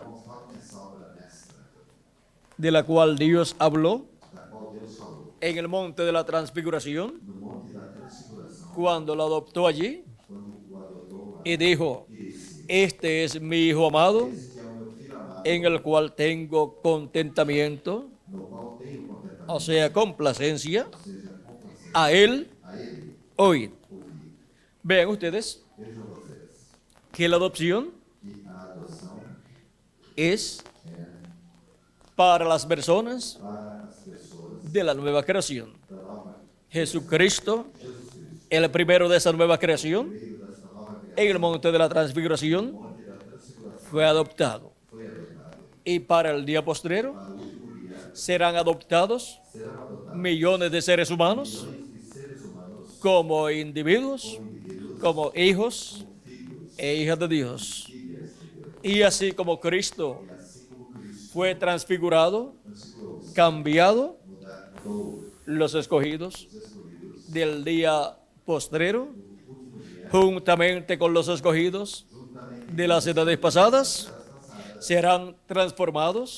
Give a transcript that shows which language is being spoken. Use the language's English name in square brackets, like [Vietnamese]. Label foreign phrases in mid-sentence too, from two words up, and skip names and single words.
[Portuguese] conforme essa obra mestra, [Spanish] de la cual Dios habló [Portuguese] da qual Deus falou [Spanish] en el monte de la transfiguración [Portuguese] no monte da transfiguração, [Spanish] cuando lo adoptó allí [Portuguese] quando o adotou [Spanish] y dijo, este es mi Hijo amado [Portuguese] este é o meu filho amado, [Spanish] en el cual tengo contentamiento, [Portuguese] no qual tenho contentamento, [Spanish] o sea, complacencia, [Portuguese] ou seja, [Spanish] complacencia. a Él [Portuguese] A ele [Spanish] oíd. [Portuguese] ouvi. [Spanish] Vean ustedes [Portuguese] Vejam vocês [Spanish] que la adopción [Portuguese] que a adoção [Spanish] es [Portuguese] é [Spanish] para las personas [Portuguese] para as pessoas [Spanish] de la nueva creación. [Portuguese] da nova, [Spanish] Jesucristo, el primero de esa nueva creación, [Portuguese] meio desta nova criação, [Spanish] en el monte de la transfiguración, [Portuguese] monte da transfiguração, [Spanish] fue adoptado. [Portuguese] foi adotado. [Spanish] Y para el día postrero [Portuguese] Para o último dia [Spanish] serán adoptados [Portuguese] serão adotados [Spanish] millones de seres humanos [Portuguese] de seres humanos [Spanish] como individuos, como hijos [Portuguese] filhos [Spanish] e hijas de Dios. [Portuguese] filhas de Deus. [Spanish] Y así como Cristo [Portuguese] E assim como Cristo [Spanish] fue transfigurado, [Portuguese] transfigurou-se, [Spanish] cambiado, [Portuguese] mudou [Spanish] los escogidos [Portuguese] os escolhidos [Spanish] del día postrero, juntamente con los escogidos [Portuguese] juntamente [Spanish] de las edades pasadas, serán transformados